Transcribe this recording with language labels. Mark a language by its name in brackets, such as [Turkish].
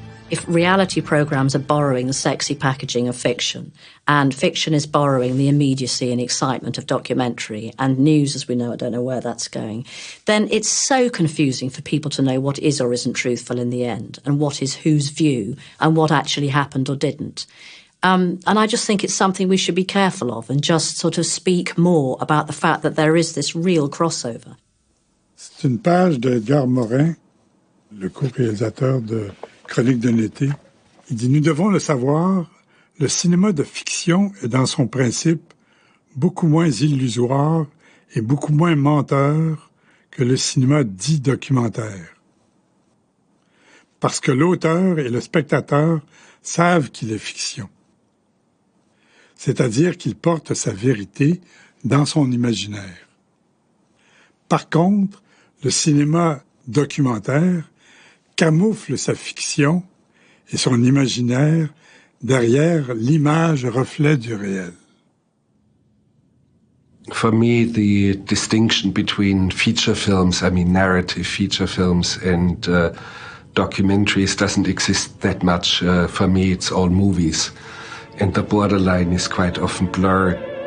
[English] If reality programmes are borrowing the sexy packaging of fiction, and fiction is borrowing the immediacy and excitement of documentary, and news, as we know, I don't know where that's going, then it's so confusing for people to know what is or isn't truthful in the end, and what is whose view, and what actually happened or didn't. And I just think it's something we should be careful of, and just sort of speak more about the fact that there is this real crossover. [French] C'est une page de Edgar Morin, le co-réalisateur de Chronique d'un été. Il dit « Nous devons le savoir, le cinéma de fiction est dans son principe beaucoup moins illusoire et beaucoup moins menteur que le cinéma dit documentaire. Parce que l'auteur et le spectateur savent qu'il est fiction. C'est-à-dire qu'il porte sa vérité dans son imaginaire. Par contre, le cinéma documentaire camoufle sa fiction et son imaginaire derrière l'image reflet du réel. [English] For me, the distinction between feature films, I mean narrative feature films, and documentaries doesn't exist that much. For me, it's all movies. And the borderline is quite often blurred.